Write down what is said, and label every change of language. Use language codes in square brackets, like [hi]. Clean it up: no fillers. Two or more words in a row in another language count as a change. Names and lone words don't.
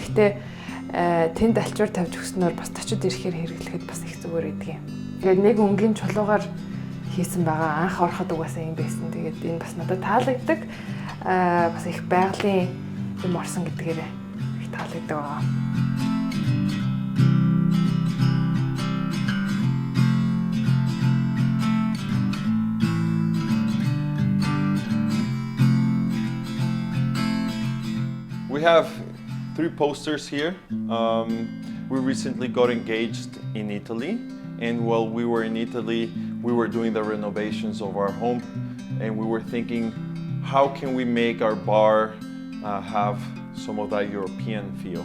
[mn] Гэхдээ тэнд алчуур тавьж өгснөөр бас тачид ирэхээр хэрэглэхэд бас их зүгээр идэг юм. Тэгээд нэг өнгийн чулуугаар хийсэн байгаа. Анх ороход угаасаа юм байсан. Тэгээд энэ бас надад таалагддаг. Бас их байгалийн юм орсон гэдгээр их таалагддаг байгаа. [en] We have 3 posters here. We recently got engaged in Italy, and while we were in Italy, we were doing the renovations of our home, and we were thinking, how can we make our bar have some of that European feel?